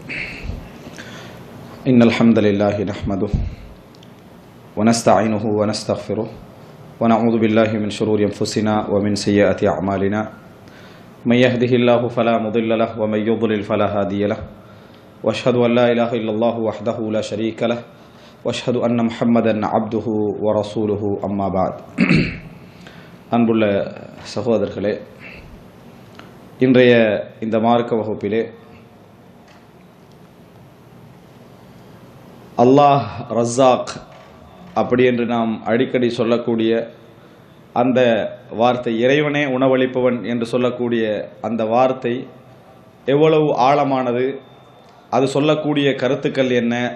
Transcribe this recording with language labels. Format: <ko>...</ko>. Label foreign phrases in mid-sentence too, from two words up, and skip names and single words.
<ar>إن الحمد لله نحمده ونستعينه ونستغفره ونعوذ بالله من شرور أنفسنا ومن سيئات أعمالنا. من يهده الله فلا مضل له ومن يضلل فلا هادي له. وأشهد أن لا إله إلا الله وحده لا شريك له وأشهد أن محمدا عبده ورسوله أما بعد.</ar> <ta>அன்புள்ள சகோதரர்களே, இன்றைய இந்த மார்க்க வகுப்பிலே</ta> <ar>الله رزاق</ar> <ta>அப்படி என்று நாம் அடிக்கடி சொல்லக்கூடிய அந்த வார்த்தை, இறைவனே உணவளிப்பவன் என்று சொல்லக்கூடிய அந்த வார்த்தை எவ்வளவு ஆழமானது, அது சொல்லக்கூடிய கருத்துக்கள் என்ன,</ta>